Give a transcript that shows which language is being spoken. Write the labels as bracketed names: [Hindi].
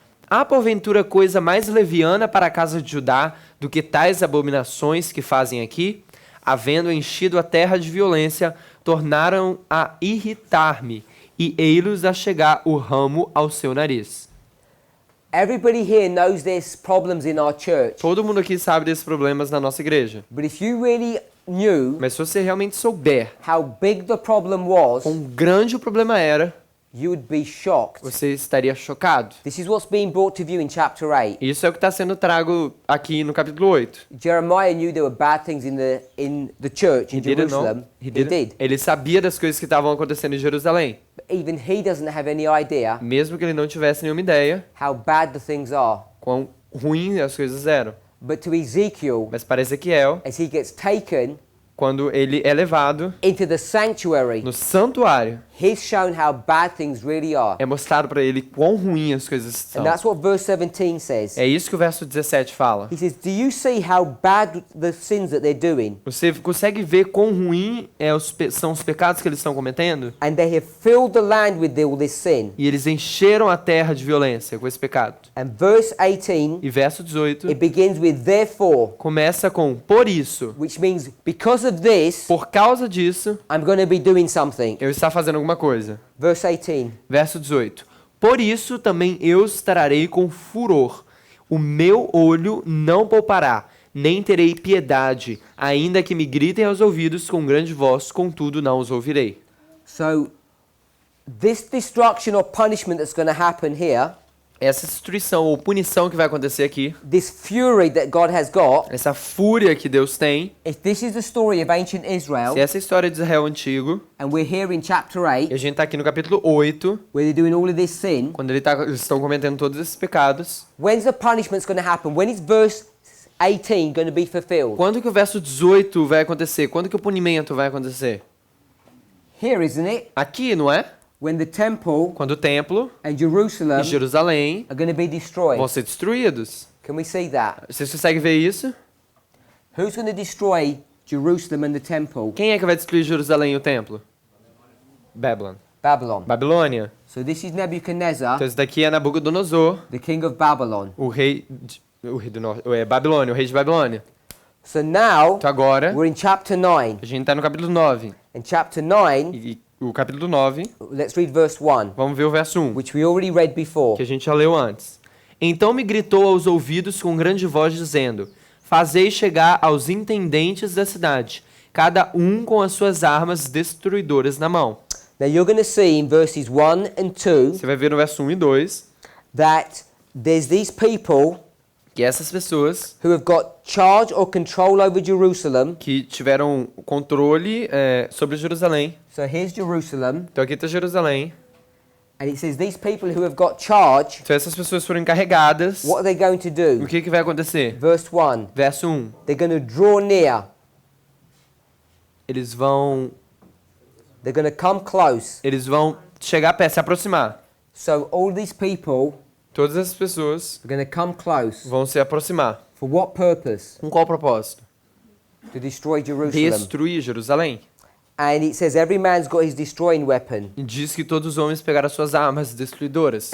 [Portuguese] Há porventura coisa mais leviana para a casa de Judá do que tais abominações que fazem aqui? Havendo enchido a terra de violência, tornaram a irritar-me, e ei-los a chegar o ramo ao seu nariz. [English] Everybody here knows there's problems in our church. [Portuguese] Todo mundo aqui sabe desses problemas na nossa igreja. [English] But if you really knew [Portuguese] Mas se você realmente souber [English] how big the problem was, [Portuguese] quão grande o problema era, [English] you would be shocked. [Portuguese] você estaria chocado. [English] This is what's being brought to view in chapter 8. [Portuguese] Isso é o que está sendo trago aqui no capítulo 8. [English] Jeremiah knew there were bad things in the church in Jerusalem. He did. [Portuguese] Ele sabia das coisas que estavam acontecendo em Jerusalém. [English] But even he doesn't have any idea [Portuguese] Mesmo que ele não tivesse nenhuma ideia [English] how bad the things are. [Portuguese] quão ruins as coisas eram. [English] But to Ezekiel, [Portuguese] Mas para Ezequiel, [English] as he gets taken [Portuguese] quando ele é levado [English] into the sanctuary, [Portuguese] no santuário, [English] he's shown how bad things really are. [Portuguese] é mostrado para ele quão ruins as coisas são. [English] And that's what verse 17 says. [Portuguese] É isso que o verso 17 fala. [English] He says, do you see how bad the sins that they're doing? [Portuguese] Você consegue ver quão ruim são os pecados que eles estão cometendo? [English] And they have filled the land with all this sin. [Portuguese] E eles encheram a terra de violência com esse pecado. [English] And verse 18, [Portuguese] E verso 18 [English] it begins with therefore, [Portuguese] começa com por isso. [English] which means because of this, [Portuguese] Por causa disso, [English] I'm going to be doing something. [Portuguese] eu estou fazendo alguma coisa. [English] Verse 18, [Portuguese] Verso 18. Por isso também eu os trarei com furor. O meu olho não poupará, nem terei piedade, ainda que me gritem aos ouvidos com grande voz, contudo não os ouvirei. [English] so this destruction or punishment that's going to happen here, [Portuguese] Essa destruição ou punição que vai acontecer aqui, [English] this fury that God has got, [Portuguese] essa fúria que Deus tem, [English] if this is the story of ancient Israel, [Portuguese] se essa é a história de Israel antigo, [English] and we're here in chapter [Portuguese] e [English] 8, [Portuguese] a gente está aqui no capítulo 8, [English] where they're doing all of this sin, [Portuguese] quando eles estão cometendo todos esses pecados, [English] when's the punishment's going to happen? When is verse 18 going to be fulfilled? [Portuguese] quando que o verso 18 vai acontecer? Quando que o punimento vai acontecer? [English] Here, isn't it? [Portuguese] Aqui, não é? [English] When the temple [Portuguese] Quando o templo [English] and Jerusalem [Portuguese] e Jerusalém [English] are going to be destroyed. [Portuguese] vão ser destruídos. [English] Can we see that? [Portuguese] Vocês conseguem ver isso? [English] Who's going to destroy Jerusalem and the temple? [Portuguese] Quem é que vai destruir Jerusalém e o templo? [English] Babylon. Babylon. [Portuguese] Babilônia. [English] So this is Nebuchadnezzar, [Portuguese] Então esse daqui é Nabucodonosor, [English] the king of Babylon. [Portuguese] o rei do norte, Babilônia, o rei de Babilônia. [English] So now [Portuguese] Então agora, [English] we're in chapter 9. [Portuguese] a gente está no capítulo 9. [English] In chapter 9, [Portuguese] E o capítulo 9, [English] let's read verse 1, [Portuguese] vamos ver o verso 1, [English] which we already read before. [Portuguese] que a gente já leu antes. Então me gritou aos ouvidos com grande voz, dizendo: Fazei chegar aos intendentes da cidade, cada um com as suas armas destruidoras na mão. [English] Now you're going to see in verses 1 and 2 [Portuguese] Você vai ver no verso 1 e 2 [English] that there's these people [Portuguese] que essas pessoas [English] who have got charge or control over Jerusalem. [Portuguese] que tiveram controle sobre Jerusalém. [English] So here's Jerusalem, [Portuguese] Então aqui está Jerusalém. [English] and it says these people who have got charge, [Portuguese] Então essas pessoas foram encarregadas. [English] what are they going to [Portuguese] O [English] do? [Portuguese] que vai acontecer? [English] Verse 1, [Portuguese] Verso 1. [English] they're going to draw near, [Portuguese] Eles vão [English] they're going to come close. [Portuguese] chegar perto, se aproximar. [English] So all these people [Portuguese] Todas essas pessoas [English] are going to come close. [Portuguese] vão se aproximar. [English] For what purpose? [Portuguese] Com qual propósito? [English] To destroy Jerusalem. [Portuguese] Destruir Jerusalém. [English] And it says every man's got his destroying weapon. [Portuguese] E diz que todos os homens pegaram as suas armas destruidoras.